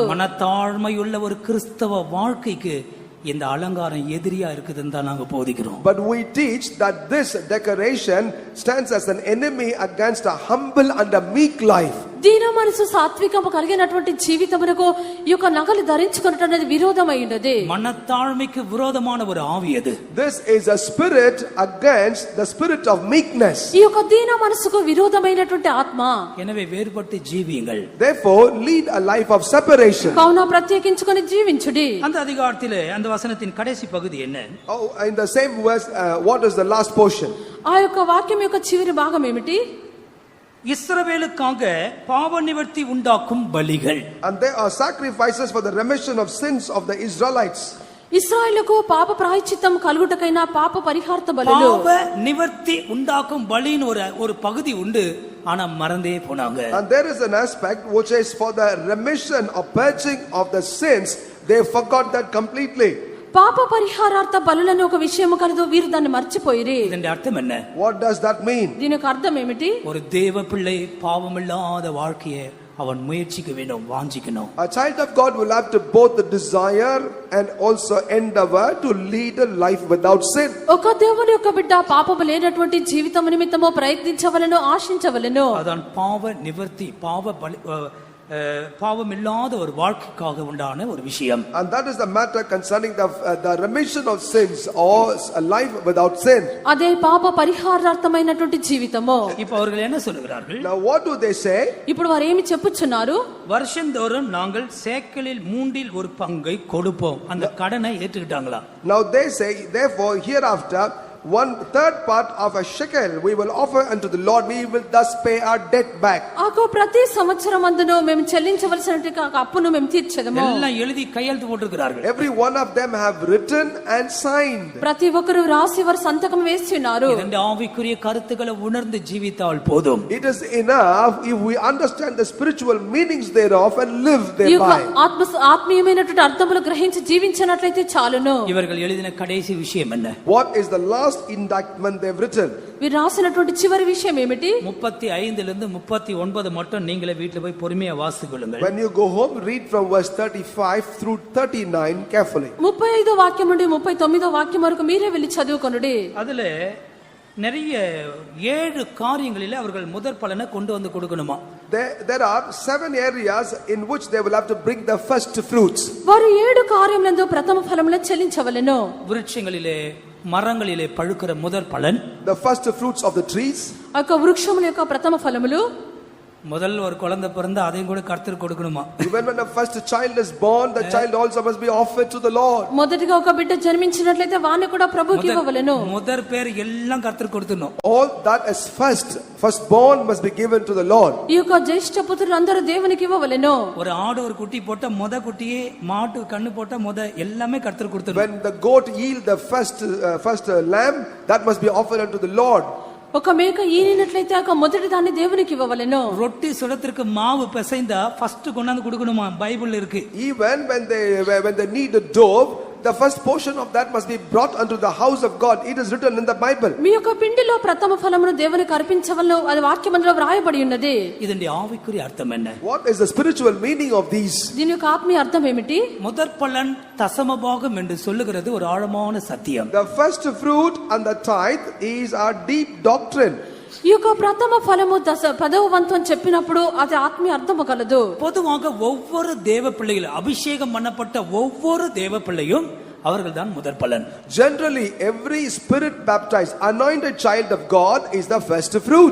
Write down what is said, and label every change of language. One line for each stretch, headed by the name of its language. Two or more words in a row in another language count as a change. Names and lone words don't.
Tamil: மனத்தாழ்மையுள்ள ஒரு கிறிஸ்தவ வாழ்க்கைக்கு இந்த அலங்காரம் எதிரியா இருக்குதுன்னு தான் நாங்க போதிக்கிறோம்.
English: But we teach that this decoration stands as an enemy against a humble and a meek life.
Telugu: దీన మనసు సాత్వికము కలిగినటువంటి జీవితమునకు ఈ యొక్క నగలు ధరించుకొనుట అనేది విరోధమై ఉన్నది.
Tamil: மனத்தாழ்மைக்கு விரோதமான ஒரு ஆவி அது.
English: This is a spirit against the spirit of meekness.
Telugu: ఈ యొక్క దీన మనసుకు విరోధమైనటువంటి ఆత్మ.
Tamil: எனவே வேறுபட்டு ஜீவியுங்கள்.
English: Therefore lead a life of separation.
Telugu: కావున ప్రత్యేకించుకొని జీవించుడి.
Tamil: அந்த அதிகாரத்திலே அந்த வசனத்தின் கடைசி பகுதி என்ன?
English: Oh, in the same verse, what is the last portion?
Telugu: ఆ యొక్క వాక్యం యొక్క చివరి భాగం ఏమిటి?
Tamil: இஸ்ரவேலுக்காக பாவ நிவர்த்தி உண்டாக்கும் பலிகள்.
English: And there are sacrifices for the remission of sins of the Israelites.
Telugu: ఇశ్రాయేలుకు పాప ప్రాయశ్చిత్తం కలుగుటకైనా పాప పరిహార్థ బలులు.
Tamil: பாவ நிவர்த்தி உண்டாக்கும் பலின்னு ஒரு பகுதி உண்டு, ஆனா மறந்தே போனாங்க.
English: And there is an aspect which is for the remission or purging of the sins. They forgot that completely.
Telugu: పాప పరిహారార్థ బలులను ఒక విషయము కలదు, వీరు దాన్ని మర్చిపోయిరి.
Tamil: இதன் அர்த்தம் என்ன?
English: What does that mean?
Telugu: దీని యొక్క అర్థం ఏమిటి?
Tamil: ஒரு தேவ பிள்ளை பாவமில்லாத வாழ்க்கையை அவன் முயற்சிக்க வேண்டும், வாஞ்சிக்கணும்.
English: A child of God will have to both desire and also endeavor to lead a life without sin.
Telugu: ఒక దేవుని యొక్క బిడ్డ పాపము లేనటువంటి జీవితం నిమిత్తము ప్రయత్నించవలెను, ఆశించవలెను.
Tamil: அதான் பாவ நிவர்த்தி, பாவமில்லாத ஒரு வாழ்க்கைக்காக உண்டான ஒரு விஷயம்.
English: And that is the matter concerning the remission of sins or a life without sin.
Telugu: అదే పాప పరిహారార్థమైనటువంటి జీవితము.
Tamil: இப்ப அவர்கள் என்ன சொல்லுகிறார்கள்?
English: Now what do they say?
Telugu: ఇప్పుడు వారు ఏమి చెప్పుచున్నారు?
Tamil: வருஷந்தோறும் நாங்கள் சேக்கலில் 1/3 பங்கை கொடுப்போம். அந்த கடனை ஏற்றுக்கிட்டாங்களா?
English: Now they say, therefore hereafter 1/3 part of a shekel we will offer unto the Lord. We will thus pay our debt back.
Telugu: ఆకు ప్రతి సంవత్సరం అందును మేము చెల్లించవలసిన అప్పును మేము తీర్చెదము.
Tamil: எல்லாம் எழுதி கையெழுத்து போட்டிருக்கிறார்கள்.
English: Every one of them have written and signed.
Telugu: ప్రతి ఒక్కరు రాసి వారు సంతకం వేసి ఉన్నారు.
Tamil: இரண்டு ஆவிக்குரிய கருத்துக்களை உணர்ந்து ஜீவித்தால் போதும்.
English: It is enough if we understand the spiritual meanings thereof and live
Telugu: ఈ యొక్క
English: thereby.
Telugu: ఆత్మీయమైనటువంటి అర్థములు గ్రహించి జీవించినట్లయితే చాలును.
Tamil: இவர்கள் எழுதின கடைசி விஷயம் என்ன?
English: What is the last indictment they've written?
Telugu: వీరు రాసినటువంటి చివరి విషయం ఏమిటి?
Tamil: 35 லிருந்து 39 மட்டும் நீங்களே வீட்ல போய் பொறுமையா வாசித்துக் கொள்ளுங்கள்.
English: When you go home, read from verse 35 through 39 carefully.
Telugu: 35వ వాక్యం నుండి 39వ వాక్యం వరకు మీరే వెళ్ళి చదువుకొనుడి.
Tamil: அதுல நிறைய 7 காரியங்களிலே அவர்கள் முதற் பலனை கொண்டு வந்து கொடுக்கணுமா.
English: There are 7 areas in which they will have to bring the first fruits.
Telugu: వారు 7 కార్యములందు ప్రథమ ఫలములను చెల్లించవలెను.
Tamil: விருட்சங்களிலே மரங்களிலே பழுக்கிற முதற் பலன்,
English: The first fruits of the trees.
Telugu: ఆ యొక్క వృక్షముల యొక్క ప్రథమ ఫలములు.
Tamil: முதல்ல ஒரு குழந்தை பிறந்தா அதையும் கூட கர்த்தர் கொடுக்கணுமா.
English: Even when the first child is born, the child also must be offered to the Lord.
Telugu: మొదటిగా ఒక బిడ్డ జన్మించినట్లయితే వాని కూడా ప్రభువుకి ఇవ్వవలెను.
Tamil: முதற் பேர் எல்லாம் கர்த்தர் கொடுத்துடணும்.
English: All that is firstborn must be given to the Lord.
Telugu: ఈ యొక్క జ్యేష్ఠ పుత్రులు అందరూ దేవునికి ఇవ్వవలెను.
Tamil: ஒரு ஆடு ஒரு குட்டி போட்ட முத குட்டியே, மாட்டு கண்ணு போட்ட முத எல்லாமே கர்த்தர் கொடுத்துடணும்.
English: When the goat yield the first lamb, that must be offered unto the Lord.
Telugu: ఒక మేక ఈనినట్లయితే ఆ మొదటి దాన్ని దేవునికి ఇవ్వవలెను.
Tamil: ரொட்டி சுடத்திற்கு மாவு பிசைந்தா ஃபர்ஸ்ட் கொண்டாந்து கொடுக்கணுமா, பைபிள்ல இருக்கு.
English: Even when they need a dough, the first portion of that must be brought unto the house of God. It is written in the Bible.
Telugu: మీ యొక్క పిండిలో ప్రథమ ఫలమును దేవునికి అర్పించవలెను. అది వాక్యమందులో వ్రాయబడి ఉన్నది.
Tamil: இதனுடைய ஆவிக்குரிய அர்த்தம் என்ன?
English: What is the spiritual meaning of these?
Telugu: దీని యొక్క ఆత్మీయ అర్థం ఏమిటి?
Tamil: முதற் பலன் தசமபாகம் என்று சொல்லுகிறது ஒரு ஆழமான சத்தியம்.
English: The first fruit and the tithe is our deep doctrine.
Telugu: ఈ యొక్క ప్రథమ ఫలము 10వ వంతు అని చెప్పినప్పుడు అది ఆత్మీయ అర్థము కలదు.
Tamil: பொதுவாக ஒவ்வொரு தேவ பிள்ளைகளும், அபிஷேகம் பண்ணப்பட்ட ஒவ்வொரு தேவ பிள்ளையும் அவர்கள் தான் முதற் பலன்.
English: Generally, every spirit baptized, anointed child of God is the first fruit.